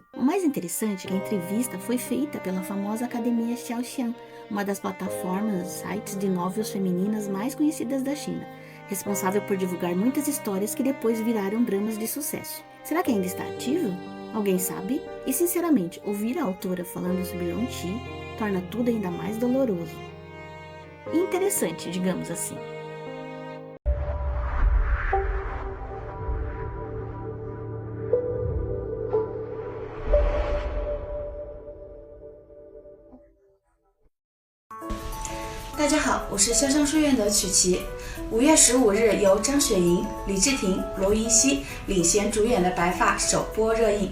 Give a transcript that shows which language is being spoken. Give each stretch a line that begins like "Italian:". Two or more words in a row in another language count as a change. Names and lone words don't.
Portuguese: O mais interessante é que a entrevista foi feita pela famosa Academia Xiaoxian, uma das plataformas, sites de novels femininas mais conhecidas da China, responsável por divulgar muitas histórias que depois viraram dramas de sucesso. Será que ainda está ativa? Alguém sabe? E sinceramente, ouvir a autora falando sobre Ronqi torna tudo ainda mais doloroso. Interessante, digamos assim.
Chinese: 大家好，我是潇湘书院的曲奇。5月15日由张雪莹、李治廷、罗云熙领衔主演的《白发》首播热映。